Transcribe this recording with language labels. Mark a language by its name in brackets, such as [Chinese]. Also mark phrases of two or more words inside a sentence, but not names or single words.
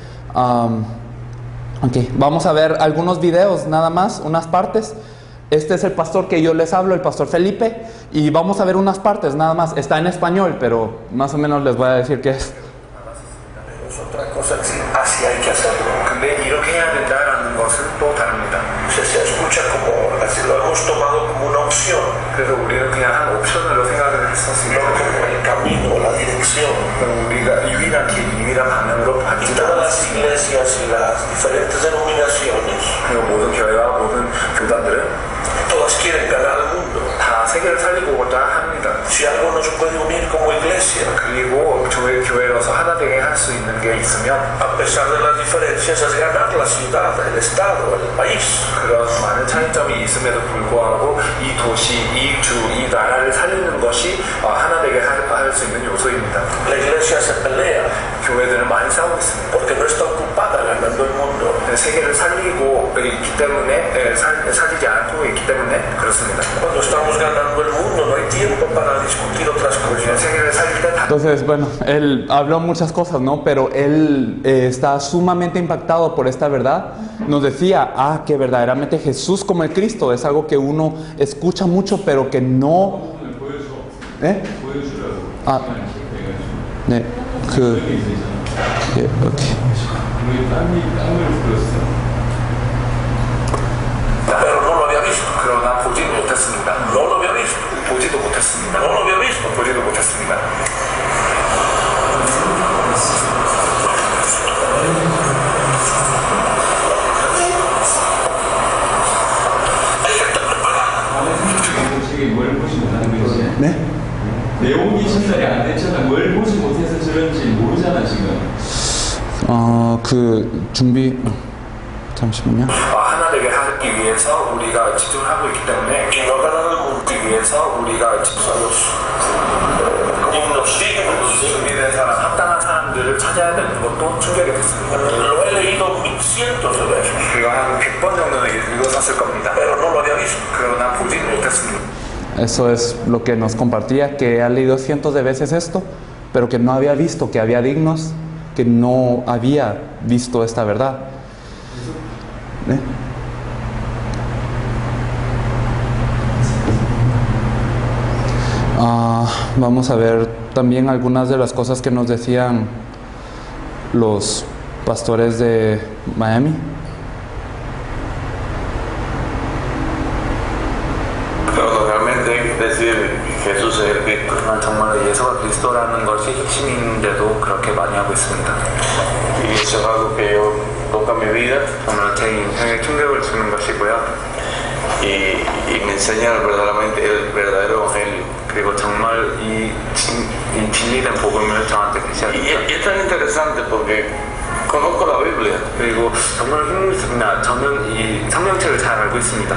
[Spanish] Vamos a ver algunos videos, nada más, unas partes. Este es el pastor que yo les hablo, el pastor Felipe. Y vamos a ver unas partes, nada más. Está en español, pero más o menos les voy a decir qué es. Es otra cosa que así hay que hacerlo. [Korean] 근데 이렇게 해야 된다라는 것은 또 다릅니다. [Spanish] Se escucha como, así lo hemos tomado como una opción. [Korean] 그래서 우리는 그냥 한 옵션으로 생각을 했었습니다. [Spanish] No como el camino, la dirección. [Korean] 우리가 유일한 길, 유일한 방향으로 [Spanish] Y todas las iglesias y las diferentes denominaciones, [Korean] 그리고 모든 교회와 모든 교단들은 [Spanish] todas quieren ganar al mundo. [Korean] 다 세계를 살리고자 합니다. [Spanish] Si algo nos puede unir como iglesia, [Korean] 그리고 교회로서 하나 되게 할 수 있는 게 있으면 [Spanish] a pesar de las diferencias, es ganar la ciudad, el estado, el país. [Korean] 그런 많은 차이점이 있음에도 불구하고 이 도시, 이 나라를 살리는 것이 하나 되게 할 수 있는 요소입니다. [Spanish] La iglesia se pelea [Korean] 교회들은 많이 싸우고 있습니다. [Spanish] porque no está ocupada ganando el mundo. [Korean] 세계를 살리고 있기 때문에 살리지 않고 있기 때문에 그렇습니다. [Spanish] Cuando estamos ganando el mundo, no hay tiempo para discutir otras cosas. [Korean] 세계를 살릴 때 다 [Spanish] Entonces, bueno, él habló muchas cosas, ¿no? Pero él está sumamente impactado por esta verdad. Nos decía, que verdaderamente Jesús como el Cristo es algo que uno escucha mucho, pero que no... [Korean] 네, 오케이. [Spanish] Pero no lo había visto. [Korean] 그러나 보지 못했습니다. [Spanish] No lo había visto. [Korean] 보지도 못했습니다. [Spanish] No lo había visto. [Korean] 보지도 못했습니다. 뭘 보지 못하는 거지? 네? 내용이 전달이 안 됐잖아. 뭘 보지 못해서 저런지 모르잖아 지금. 준비 잠시만요. 하나 되게 하기 위해서 우리가 집중을 하고 있기 때문에 [Spanish] Y no ganar el mundo. [Korean] 그 위해서 우리가 준비된 사람, 합당한 사람들을 찾아야 되는 것도 충격이 됐습니다. [Spanish] Lo he leído cientos de veces, [Korean] 그거 한 100번 정도는 읽었을 겁니다. [Spanish] pero no lo había visto. [Korean] 그러나 보지 못했습니다. [Spanish] Eso es lo que nos compartía, que ha leído cientos de veces esto, pero que no había visto, que había dignos, que no había visto esta verdad. ¿Eh? Vamos a ver también algunas de las cosas que nos decían los pastores de Miami. Pero realmente decir Jesús es el Cristo. [Korean] 정말 예수가 그리스도라는 것이 핵심인데도 그렇게 많이 하고 있습니다. [Spanish] Y eso es algo que yo toca mi vida [Korean] 정말 제 인생에 충격을 주는 것이고요. [Spanish] y me enseña verdaderamente el verdadero evangelio. [Korean] 그리고 정말 이 진리된 복음을 저한테 [Spanish] Y [Korean] 계시합니다. [Spanish] es tan interesante porque conozco la Biblia [Korean] 그리고 정말 흥미있습니다. 저는 이 성경책을 잘 알고 있습니다.